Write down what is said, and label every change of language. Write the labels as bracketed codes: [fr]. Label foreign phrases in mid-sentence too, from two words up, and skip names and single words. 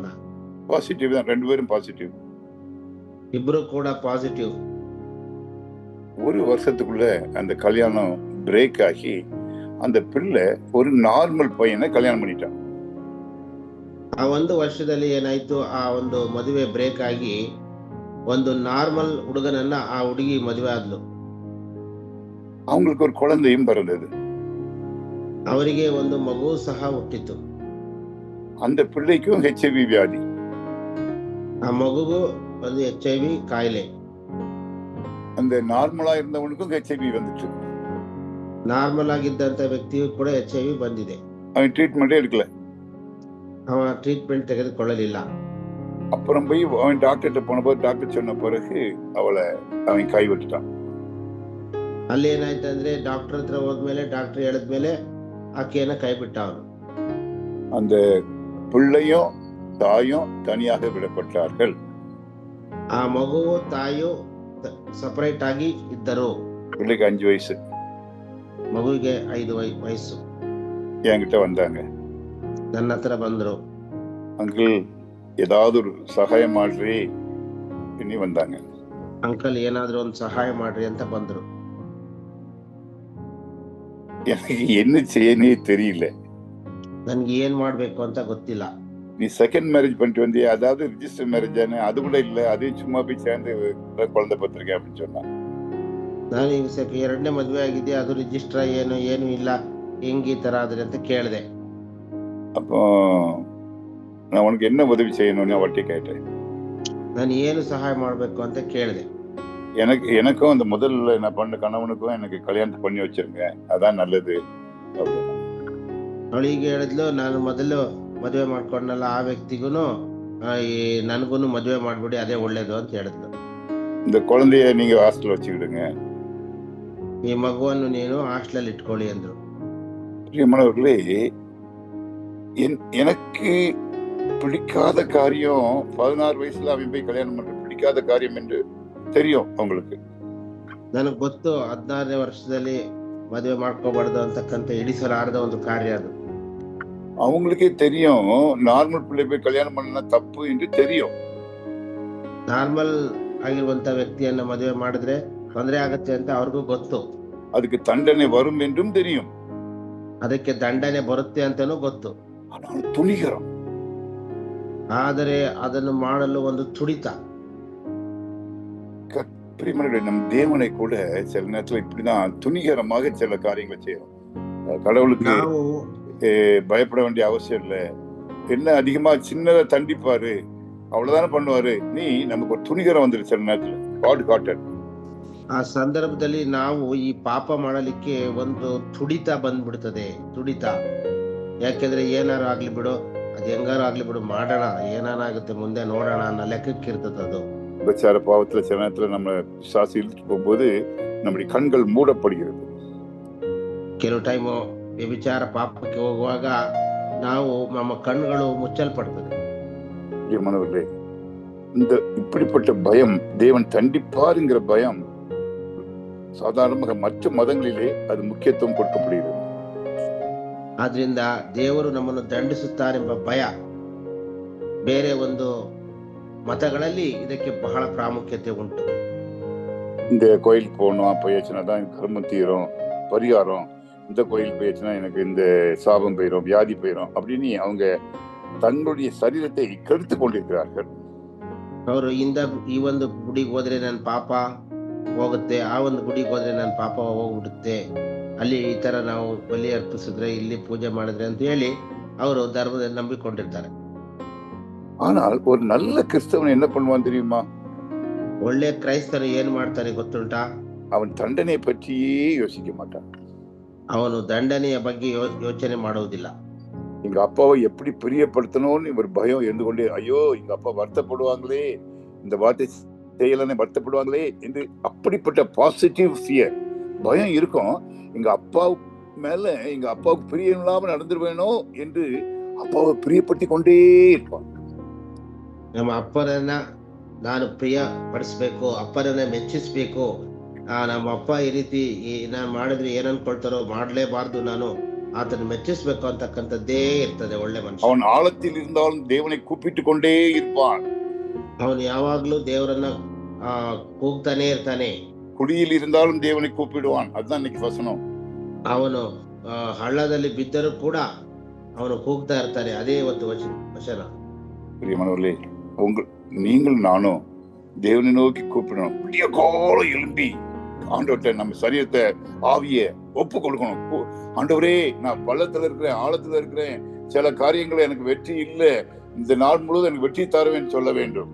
[ta] பாசிட்டிவ் தான், 2 பேரும் பாசிட்டிவ், [kn] ಇಬ್ರು ಕೂಡ ಪಾಸಿಟಿವ್. [ta] ஒரு வருஷத்துக்குள்ள அந்த கல்யாணம் பிரேக் ஆகி அந்த பிள்ளை ஒரு நார்மல் பையனை கல்யாணம் பண்ணிட்டான். [kn] ಆ ಒಂದು ವರ್ಷದಲ್ಲಿ ಏನಾಯ್ತು, ಆ ಒಂದು ಮದುವೆ ಬ್ರೇಕ್ ಆಗಿ ಒಂದು ನಾರ್ಮಲ್ ಹುಡುಗನನ್ನ ಆ ಹುಡುಗಿ ಮದುವೆ ಆದ್ಲು. [ta] அவங்களுக்கு ஒரு குழந்தையும் பிறந்தது. [kn] ಅವರಿಗೆ ಒಂದು ಮಗು ಸಹ ಹುಟ್ಟಿತು. [ta] அந்த பிள்ளைக்கும் HIV வியாதி. [kn] ಆ ಮಗುಗೂ ಒಂದು HIV ಕಾಯಿಲೆ. [ta] அந்த நார்மலா இருந்தவனுக்கும் HIV வந்துச்சு. [kn] ನಾರ್ಮಲ್ ಆಗಿದ್ದಂತ ವ್ಯಕ್ತಿಯು ಕೂಡ HIV ಬಂದಿದೆ. [ta] அவன் ட்ரீட்மெண்டே எடுக்கல. [kn] ಅವನ ಟ್ರೀಟ್ಮೆಂಟ್ ತೆಗೆದುಕೊಳ್ಳಲಿಲ್ಲ. [ta] அப்புறம் போய் அவன் டாக்டர்கிட்ட போனபோது டாக்டர் சொன்ன பிறகு அவன் கைவிட்டுட்டான். [kn] ಅಲ್ಲಿ ಏನಾಯ್ತಂದ್ರೆ, ಡಾಕ್ಟರ್ ಹತ್ರ ಹೋದ್ಮೇಲೆ ಡಾಕ್ಟರ್ ಹೇಳಿದ್ಮೇಲೆ ಆಕೆಯನ್ನ ಕೈ ಬಿಟ್ಟ ಅವನು. [ta] அந்த பிள்ளையும் தாயும் தனியாக விடப்பட்டார்கள். [kn] ಆ ಮಗುವು ತಾಯಿಯು ಸಪರೇಟ್ ಆಗಿ ಇದ್ದರು. [ta] பிள்ளைக்கு 5 வயசு, [kn] ಮಗುವಿಗೆ 5 ವಯಸ್ಸು. [ta] என்கிட்ட வந்தாங்க. [kn] ನನ್ನ ಹತ್ರ ಬಂದ್ರು. [ta] அங்கிள் ஏதாவது ஒரு சகாயம் ಮಾಡ್ರಿ இன்னி வந்தாங்க. [kn] ಅಂಕಲ್ ಏನಾದ್ರೂ ಒಂದು ಸಹಾಯ ಮಾಡ್ರಿ ಅಂತ ಬಂದ್ರು. [ta] எனக்கு என்ன செய்யனே தெரியல. [kn] ನನ್ಗೆ ಏನ್ ಮಾಡ್ಬೇಕು ಅಂತ ಗೊತ್ತಿಲ್ಲ. [ta] நீ [en] second marriage [ta] பண்ணிட்டு வந்தியா, அதாவது [en] register marriage [ta] தானே, அது கூட இல்ல, அதே சும்மா போய் சேர்ந்து குழந்தை பத்திரிக்கை அப்படின்னு சொன்னான். [kn] ನಾನು ಈಗ 2ನೇ ಮದುವೆ ಆಗಿದ್ದೆ, ಅದು ರಿಜಿಸ್ಟರ್ ಏನು ಇಲ್ಲ, ಹೆಂಗ್ ಈ ತರ ಆದ್ರೆ ಅಂತ ಕೇಳಿದೆ. [ta] அப்போ நான் உனக்கு என்ன உதவி செய்யணும்னு அவர்கிட்ட கேட்டேன். [kn] ನಾನು ಏನು ಸಹಾಯ ಮಾಡ್ಬೇಕು ಅಂತ ಕೇಳಿದೆ. [ta] எனக்கும் அந்த முதல்ல நான் பண்ண கணவனுக்கும் எனக்கு கல்யாணத்தை பண்ணி வச்சிருங்க, அதான் நல்லது அப்படின்னு. [kn] ಅವಳಿಗೆ ಹೇಳಿದ್ಲು, ನಾನು ಮೊದಲು ಮದುವೆ ಮಾಡ್ಕೊಂಡಲ್ಲ ಆ ವ್ಯಕ್ತಿಗೂ ನನಗೂ ಮದುವೆ ಮಾಡ್ಬಿಡಿ, ಅದೇ ಒಳ್ಳೇದು ಅಂತ ಹೇಳಿದ್ಲು. [ta] இந்த குழந்தைய நீங்க ஹாஸ்டல் வச்சுக்கிடுங்க, [kn] ಈ ಮಗುವನ್ನು ನೀನು ಹಾಸ್ಟೆಲ್ ಇಟ್ಕೊಳ್ಳಿ ಅಂದ್ರು. [ta] பிரியமானவர்களே, எனக்கு பிடிக்காத காரியம் 16 வயசுல அவன் போய் கல்யாணம் பண்ற பிடிக்காத காரியம் என்று தெரியும் அவங்களுக்கு. [kn] ನನಗೆ ಗೊತ್ತು 16ನೇ ವರ್ಷದಲ್ಲಿ ಮದುವೆ ಮಾಡ್ಕೋಬಾರ್ದು ಅಂತಕ್ಕಂಥ ಇಡಿಸಲಾರದ ಒಂದು ಕಾರ್ಯ ಅದು. [ta] அவங்களுக்கே தெரியும் நார்மல் பிள்ளை போய் கல்யாணம் பண்ணா தப்பு என்று தெரியும். [kn] ನಾರ್ಮಲ್ ಆಗಿರುವಂತ ವ್ಯಕ್ತಿಯನ್ನ ಮದುವೆ ಮಾಡಿದ್ರೆ ತೊಂದರೆ ಆಗತ್ತೆ ಅಂತ ಅವ್ರಿಗೂ ಗೊತ್ತು. [ta] அதுக்கு தண்டனை வரும் என்றும் தெரியும். [kn] ಅದಕ್ಕೆ ದಂಡನೆ ಬರುತ್ತೆ ಅಂತಾನೂ ಗೊತ್ತು. [ta] ஆனால் துணிகரம், [kn] ಆದರೆ ಅದನ್ನು ಮಾಡಲು ಒಂದು ತುಡಿತ. [ta] பிரியமானவர்களே, நம் தேவனை கூட சில நேரத்துல இப்படிதான் துணிகரமாக சில காரியங்களை செய்யறோம். கடவுளுக்கு [kn] ನಾವು [ta] பயப்பட வேண்டிய அவசியம் இல்லை, என்ன அதிகமா சின்னதை தண்டிப்பாரு, அவ்வளவுதானே பண்ணுவாரு. நீ நமக்கு ஒரு துணிகரம் வந்துரு சில நேரத்துல. காட் காட்டட். [kn] ಆ ಸಂದರ್ಭದಲ್ಲಿ ನಾವು ಈ ಪಾಪ ಮಾಡಲಿಕ್ಕೆ ಒಂದು ತುಡಿತ ಬಂದ್ಬಿಡ್ತದೆ. ತುಡಿತ ಯಾಕೆಂದ್ರೆ ಏನಾರು ಆಗ್ಲಿ ಬಿಡು, ಅದ್ ಹೆಂಗಾರು ಆಗ್ಲಿ ಬಿಡು, ಮಾಡೋಣ, ಏನಾಗುತ್ತೆ ಮುಂದೆ ನೋಡೋಣ ಅನ್ನೋ ಲೆಕ್ಕಕ್ಕೆ ಇರ್ತದೆ ಅದು. [ta] விபச்சார பாவத்துல சில நேரத்துல நம்ம சாசி இழுத்துட்டு போகும்போது நம்முடைய கண்கள் மூடப்படுகிறது. [kn] ಕೆಲವು ಟೈಮು ವ್ಯಭಿಚಾರ ಪಾಪಕ್ಕೆ ಹೋಗುವಾಗ ನಾವು ನಮ್ಮ ಕಣ್ಣುಗಳು ಮುಚ್ಚಲ್ಪಡ್ತದೆ. [ta] பிரியமானவர்களே, இந்த இப்படிப்பட்ட பயம், தேவன் தண்டிப்பாருங்கிற பயம் சாதாரணமாக மற்ற மதங்களிலே அது முக்கியத்துவம் கொடுக்கப்படுகிறது. [kn] ಆದ್ರಿಂದ ದೇವರು ನಮ್ಮನ್ನು ದಂಡಿಸುತ್ತಾರೆಂಬ ಭಯ ಬೇರೆ ಒಂದು ಮತಗಳಲ್ಲಿ ಇದಕ್ಕೆ ಬಹಳ ಪ್ರಾಮುಖ್ಯತೆ ಉಂಟು. [ta] இந்த கோயிலுக்கு போகணும், போயாச்சுன்னா தான் எனக்கு கர்மம் தீரும், பரிகாரம், இந்த கோயில் போயாச்சுன்னா எனக்கு இந்த சாபம் போயிடும், வியாதி போயிடும் அப்படின்னு அவங்க தங்களுடைய சரீரத்தை கெடுத்து கொண்டிருக்கிறார்கள். [kn] ಅವರು ಈ ಒಂದು ಗುಡಿಗೆ ಹೋದ್ರೆ ನನ್ನ ಪಾಪ ಹೋಗುತ್ತೆ, ಆ ಒಂದು ಗುಡಿಗೆ ಹೋದ್ರೆ ನನ್ನ ಪಾಪ ಹೋಗ್ಬಿಡುತ್ತೆ, ಅಲ್ಲಿ ಈ ತರ ನಾವು ಬಲಿ ಅರ್ಪಿಸಿದ್ರೆ, ಇಲ್ಲಿ ಪೂಜೆ ಮಾಡಿದ್ರೆ ಅಂತ ಹೇಳಿ ಅವರು ಧರ್ಮದಲ್ಲಿ ನಂಬಿಕೊಂಡಿರ್ತಾರೆ. [ta] ஆனால் ஒரு நல்ல கிறிஸ்தவன் என்ன பண்ணுவான் தெரியுமா? [kn] ಒಳ್ಳೆ ಕ್ರೈಸ್ತರು ಏನ್ ಮಾಡ್ತಾನೆ ಗೊತ್ತುಂಟಾ? [ta] அவன் தண்டனை பற்றியே யோசிக்க மாட்டான். [kn] ಅವನು ದಂಡನೆಯ ಬಗ್ಗೆ ಯೋಚನೆ ಮಾಡುವುದಿಲ್ಲ. [ta] எங்க அப்பாவை எப்படி பிரியப்படுத்தணும்னு ஒரு பயம் இருந்து கொண்டே, ஐயோ எங்க அப்பா வருத்தப்படுவாங்களே, இந்த வார்த்தை செய்யலன்னு வருத்தப்படுவாங்களே என்று அப்படிப்பட்ட [en] positive fear, [ta] பயம் இருக்கும். எங்க அப்பா மேல எங்க அப்பாவுக்கு பிரியம் இல்லாம நடந்துருவேனோ என்று அப்பாவை பிரியப்படுத்தி கொண்டே இருப்பான். [kn] ನಮ್ಮ ಅಪ್ಪನನ್ನ ನಾನು ಪ್ರಿಯ ಪಡಿಸ್ಬೇಕು, ಅಪ್ಪನನ್ನ ಮೆಚ್ಚಿಸ್ಬೇಕು, ನಮ್ಮ ಅಪ್ಪ ಈ ರೀತಿ ನಾನು ಮಾಡಿದ್ರೆ ಏನ್ ಅನ್ಕೊಳ್ತಾರೋ, ಮಾಡ್ಲೇಬಾರ್ದು, ನಾನು ಆತನ ಮೆಚ್ಚಿಸ್ಬೇಕು ಅಂತಕ್ಕಂಥದ್ದೇ ಇರ್ತದೆ ಒಳ್ಳೆ ಮನುಷ್ಯ. [ta] ಅವನ ಆಳத்தில் இருந்தாலும் தேவனை கூப்பிட்டு கொண்டே இருப்பான். [kn] ಅವನು ಯಾವಾಗ್ಲೂ ದೇವರನ್ನ ಕೂಗ್ತಾನೆ ಇರ್ತಾನೆ. [ta] குடியில் இருந்தாலும் தேவனை கூப்பிடுவான். அதுதான் இன்னைக்கு வசனம். [kn] ಅವನು ಹಳ್ಳದಲ್ಲಿ ಬಿದ್ದರೂ ಕೂಡ ಅವನು ಕೂಗ್ತಾ ಇರ್ತಾನೆ. ಅದೇ ಇವತ್ತು ವಚನ. [ta] பிரியமானவர்களே, நீங்கள் நானும் தேவனை நோக்கி கூப்பிடணும். விடிய காலம் எழும்பி ஆண்டவர்கிட்ட நம்ம சரீரத்தை, ஆவிய ஒப்பு கொடுக்கணும். ஆண்டவரே, நான் பள்ளத்துல இருக்கிறேன், ஆழத்துல இருக்கிறேன், சில காரியங்களை எனக்கு வெற்றி இல்லை, இந்த நாள் முழுவதும் எனக்கு வெற்றி தருவேன் சொல்ல வேண்டும்.